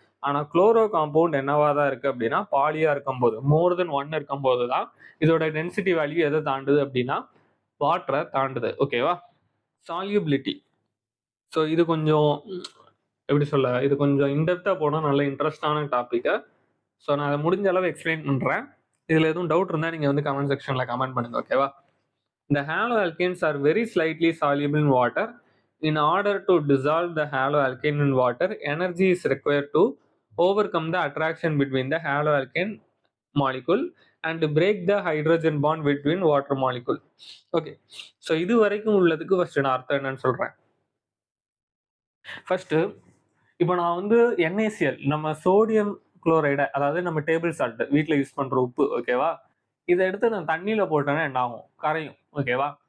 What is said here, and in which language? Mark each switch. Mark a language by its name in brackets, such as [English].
[Tamil] ஆனா chloro compound என்னவா தான் இருக்கு அப்படின்னா பாலியா இருக்கும்போது மோர் தென் 1 இருக்கும்போது தான் இதோட டென்சிட்டி வேல்யூ எதை தாண்டுது அப்படின்னா வாட்டரை தாண்டுது. ஓகேவா? சால்யூபிலிட்டி. ஸோ இது கொஞ்சம் எப்படி சொல்ல, இது கொஞ்சம் இன்டெப்தா போனால் நல்ல இன்ட்ரெஸ்டான டாபிக். ஸோ நான் அதை முடிஞ்ச அளவு எக்ஸ்பிளைன் பண்றேன். இதுல எதுவும் டவுட் இருந்தா நீங்க வந்து கமெண்ட் செக்ஷன்ல கமெண்ட் பண்ணுங்க. ஓகேவா? [English] The haloalkanes are very slightly soluble in water. In order to dissolve the haloalkane in water, energy is required to overcome the attraction between the haloalkane molecule and break the hydrogen bond between water molecule. Okay. [Tamil] So இது வரைக்கும் உள்ளதுக்கு first நான் அர்த்தம் என்னன்னு சொல்றேன். First இப்போ நான் வந்து NaCl நம்ம சோடியம் குளோரைடை, அதாவது நம்ம டேபிள் சால்ட் வீட்டில் யூஸ் பண்ற உப்பு, ஓகேவா, இதை எடுத்து நான் தண்ணியில போட்டேன்னா என்ன ஆகும்? கரையும். ஓகேவா?